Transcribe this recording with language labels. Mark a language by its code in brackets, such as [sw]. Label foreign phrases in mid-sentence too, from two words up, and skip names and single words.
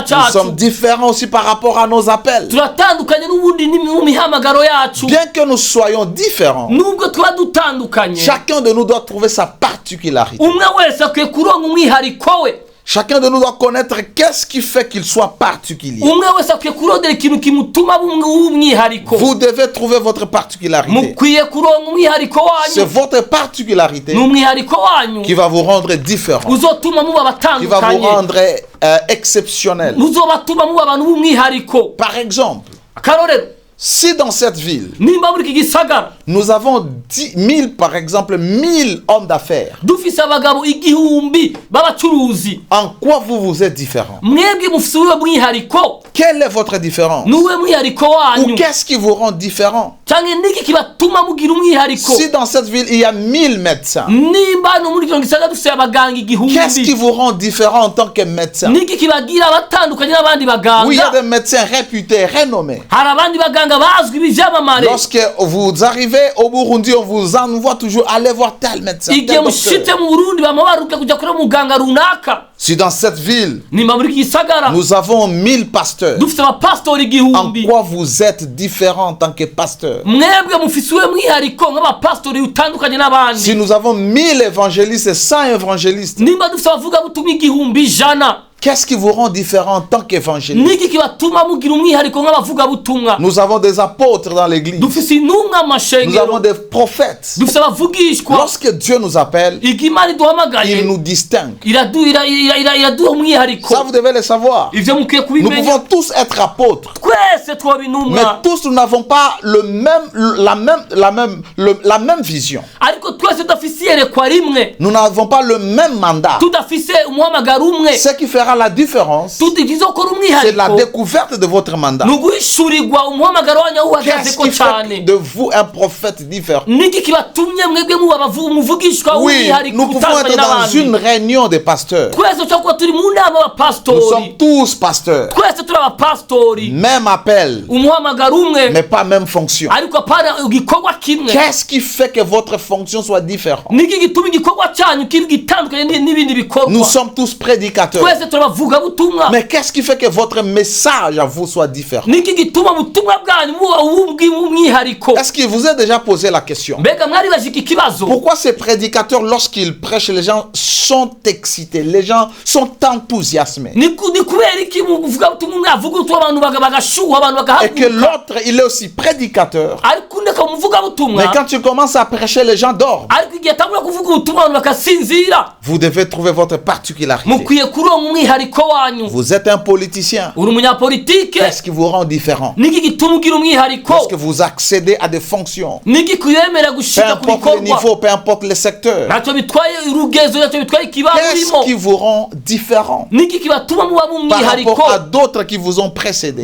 [fr] Nous sommes [rn] cyacu. [fr] différents aussi par rapport à nos appels. [rn] Turatandukanye n'ubundi mu mihamagaro yacu. [fr] Bien que nous soyons différents, [rn] Nubwo tuba dutandukanye [fr] chacun de nous doit trouver sa particularité. [rn] umwe wese akwiye kuronka umwihariko we. [fr] Chacun de nous doit connaître qu'est-ce qui fait qu'il soit particulier. [rn] Umwe wese akwiye kurondera ikintu kimutuma w'umwihariko. [fr] Vous devez trouver votre particularité. [rn] Mukwiye kuronka umwihariko [fr] C'est [rn] wanyu. [fr] votre particularité [rn] N'umwihariko wanyu [fr] qui va vous rendre différent, [rn] uzotuma muba [fr] qui va vous [rn] batandukanye. [fr] rendre exceptionnel. [rn] Muzobatuma muba abantu b'umwihariko. [fr] Par exemple, [rn] Akarorero, [fr] si dans cette ville, [rn] nimba muri iki gisagara [fr] nous avons 10 000, par exemple, 1000 hommes d'affaires, [rn] dufise abagabo 1000 b'abacuruzi, [fr] en quoi vous vous êtes différent? [rn] mwebwe mufise uwe mwihariko. [fr] Quelle est votre différence? [rn] Nuwe mwihariko [fr] Ou [rn] wanyu [fr] qu'est-ce qui vous rend différent? [rn] canke niki kibatuma mugira umwihariko. [fr] Si dans cette ville, il y a 1000 médecins, [rn] Nimba hano muri kino gisagara dufise abaganga [fr] qu'est-ce qui [rn] 1000, [fr] vous rend différent en tant que médecin? [rn] niki kibagira abatandukanye n'abandi [fr] Oui, il y a [rn] baganga. [fr] des médecins réputés, renommés. [rn] Hari abandi baganga bazwi b'ivyamamare. [fr] Lorsque vous arrivez au Burundi, on vous envoie toujours aller voir tel médecin, [rn] Igihe [fr] tel [rn] mushitse [fr] docteur. [rn] mu Burundi bama baruka kuja kuri muganga runaka. [fr] Si dans cette ville, [rn] Nimba muri iki gisagara [fr] nous avons 1000 pasteurs, [rn] dufise abapastori [fr] en [rn] 1000. [fr] quoi vous êtes différent en tant que pasteur? [rn] Mwebwe mufise uwe mwihariko nk'abapastori utandukanye n'abandi. [fr] Si nous avons 1000 évangélistes et 100 évangélistes, [rn] Nimba dufise abavuga butumwa 1,100, [fr] qu'est-ce qui vous rend différent en tant qu'évangéliste? [rn] niki kibatuma mugira umwihariko nk'abavuga butumwa? [fr] Nous avons des apôtres dans l'église. [rn] Dufise intumwa [fr] Nous avons [rn] amashengero, [fr] des prophètes. [rn] dufise abavugishwa. [fr] Lorsque Dieu nous appelle, [rn] Igihe Imana [fr] il [rn] iduhamagaye [fr] nous distingue. [rn] iraduha umwihariko. [fr] Ça, vous devez le savoir. [rn] Ivyo mukwiye [fr] Nous [rn] kubimenya. [fr] pouvons tous être apôtres, [rn] Twese twoba [fr] mais [rn] intumwa, [fr] tous nous n'avons pas la même vision. [rn] ariko twese tudafise iyerekwa rimwe, [fr] Nous n'avons pas le même mandat. [rn] tudafise umuhamagaro umwe. [fr] Ce qui fera la différence, [rn] Ikizokora [fr] c'est la [rn] umwihariko [fr] découverte de votre mandat. [rn] ni uguhishurirwa umuhamagaro wanyu aho [fr] Qu'est-ce [rn] uhagazeko [fr] qui fait [rn] cane. [fr] de vous un prophète différent? [rn] Niki kibatumye mwebwe muba umuvugishwa [fr] Oui, [rn] w'umwihariko [fr] nous pouvons [rn] utandukanye [fr] être dans une [rn] n'abandi. [fr] réunion des pasteurs. [rn] Twese dushobora kuba turi mu nama [fr] Nous [rn] y'abapastori, [fr] sommes tous pasteurs. [rn] twese turi abapastori, [fr] Même appel, [rn] umuhamagaro umwe [fr] mais pas même fonction. [rn] ariko apana igikorwa kimwe. [fr] Qu'est-ce qui fait que votre fonction soit différente? [rn] Niki gituma igikorwa cyanyu kiba gitandukanye n'ibindi bikorwa? [fr] Nous sommes tous prédicateurs. [rn] Twese turi abavugabutumwa. [fr] Mais qu'est-ce qui fait que votre message à vous soit différent? [rn] Niki gituma ubutumwa bwanyu buba umwihariko? [fr] Est-ce qu'il vous a déjà posé la question? [rn] Mbega mwaribaje iki kibazo? [fr] Pourquoi ces prédicateurs, lorsqu'ils prêchent, les gens sont excités, les gens sont enthousiasmés? [rn] Ni kubera iki muvugabutumwa umwe avuga ubutumwa abantu bagashuha, abantu [fr] Et que [rn] bagahaguruka, [fr] l'autre, il est aussi prédicateur. [rn] ariko undi akaba umuvugabutumwa, [fr] Mais quand tu commences à prêcher, les gens dorment. [rn] ariko igihe atangura kuvuga ubutumwa abantu bakasinzira. [fr] Vous devez trouver votre particularité. [rn] Mukwiye kuronka umwihariko wanyu. [fr] Vous êtes un politicien. [rn] Uri umunyapolitike, [fr] Qu'est-ce qui vous rend différent? [rn] niki gituma ugira umwihariko? [fr] Lorsque vous accédez à des fonctions, [rn] Niki kuyemera [fr] peu [rn] gushika ku [fr] importe le [rn] bikorwa? [fr] niveau, peu importe le secteur, [rn] Ntacyo bitwaye urugezo, ntacyo bitwaye ikibanza [fr] qu'est-ce [rn] urimo. [fr] qui vous rend différent [rn] Niki kibatuma muba [fr] par [rn] umwihariko [fr] rapport à d'autres qui vous ont précédé,